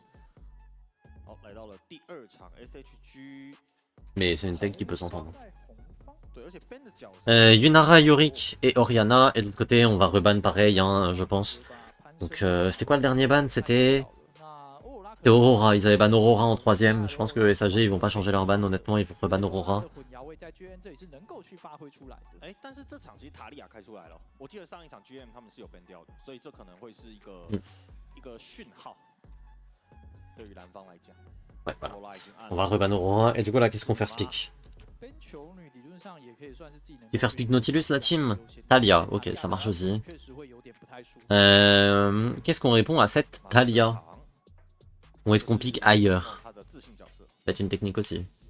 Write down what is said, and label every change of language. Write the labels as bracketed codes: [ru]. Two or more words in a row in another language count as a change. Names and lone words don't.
[fr] Mais c'est une tech qui peut s'entendre. Yunara, Yorick et Oriana, et de l'autre côté on va reban pareil, hein, je pense. Donc c'était quoi le dernier ban? C'était Aurora, ils avaient ban Aurora en 3ème. Je pense que SAG ils vont pas changer leur ban, honnêtement, ils vont reban Aurora. [zh] 哎，但是这场其实塔利亚开出来了，我记得上一场 GM 他们是有 ban 掉的，所以这可能会是一个讯号，对于蓝方来讲。 [fr] Ouais, voilà. On va reban Aurora. Et du coup, là, qu'est-ce qu'on fait speak? Qui faire speak Nautilus, la team? Talia, ok, ça marche aussi. Qu'est-ce qu'on répond à cette Talia? Ou est-ce qu'on pique ailleurs? C'est une technique aussi.